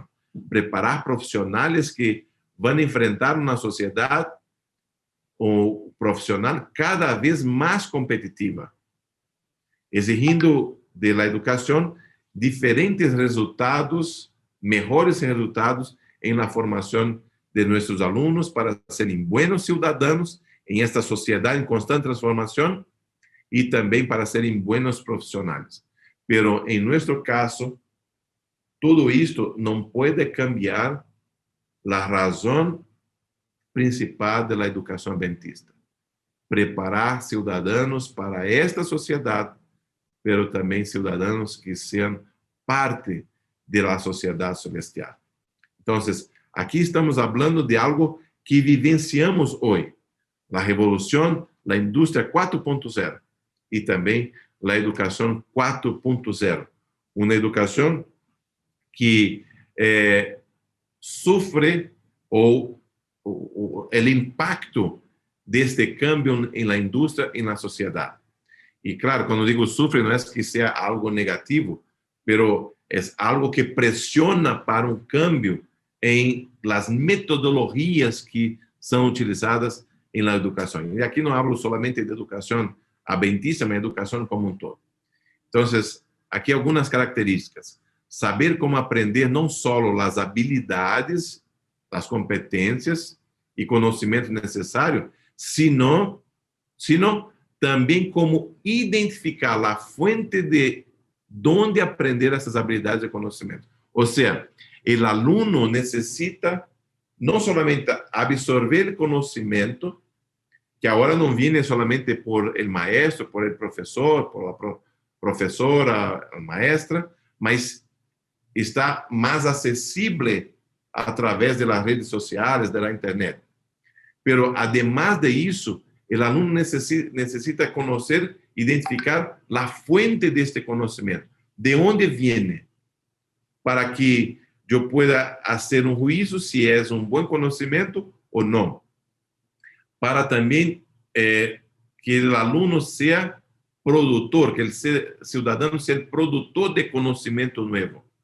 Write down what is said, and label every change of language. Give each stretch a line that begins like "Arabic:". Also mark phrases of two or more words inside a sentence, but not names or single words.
Spanish: Preparar profesionales que van a enfrentar una sociedad o profesional cada vez más competitiva, exigindo de la educación diferentes resultados, mejores resultados en la formación de nuestros alumnos para serem buenos ciudadanos en esta sociedad en constante transformación y también para serem buenos profesionales. Pero en nuestro caso, todo esto no puede cambiar la razón principal de la educación adventista. Preparar ciudadanos para esta sociedad, pero
Portuguese: também cidadãos que sejam parte da sociedade celestial. Então, aqui estamos falando de algo que vivenciamos hoje, a revolução, a indústria 4.0 e também a educação 4.0, uma educação que sofre o impacto deste cambio em la indústria e na sociedade. E claro, quando digo sofre, não é que seja algo negativo, pero é algo que pressiona para um cambio em las metodologias que são utilizadas em la educação. E aqui não
Spanish: hablo solamente
Portuguese: de educação adventista, mas educação como um todo. Então, aqui algumas características. Saber como aprender não só as habilidades, as competências e conhecimento necessário, sino também como identificar a fonte de onde aprender essas habilidades e conhecimento. Ou seja, o aluno necessita não somente absorver o conhecimento, que agora não vem somente
Spanish: por el maestro,
Portuguese: por el professor, por la professora, a maestra, mas está mais acessível através das redes sociais, da internet. Pero, además de isso, o aluno necessita conhecer, identificar a fonte deste conhecimento, de onde vem, para que eu pueda fazer um juízo se é um bom conhecimento ou não. Para também que o aluno seja produtor, que o cidadão seja produtor de conhecimento novo.